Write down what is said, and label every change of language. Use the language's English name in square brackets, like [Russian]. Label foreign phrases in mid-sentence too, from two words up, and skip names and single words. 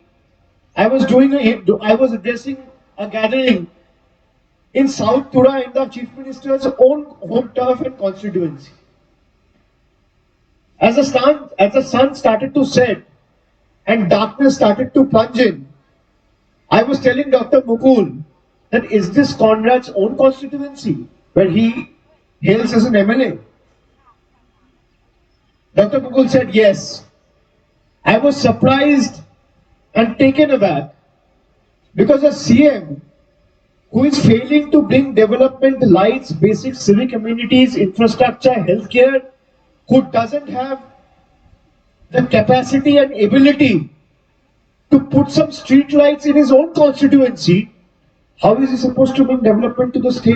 [English] I was addressing a gathering in South Tura in the Chief Minister's own home turf and constituency. As the sun started to set and darkness started to plunge in, I was telling Dr. Mukul that is this Conrad's own constituency where he hails as an MLA? Dr. Mukul said yes. I was surprised and taken aback because a CM who is failing to bring development, lights, basic civic amenities, infrastructure, healthcare, who doesn't have the capacity and ability to put some street lights in his own constituency, how is he supposed to bring development to the state?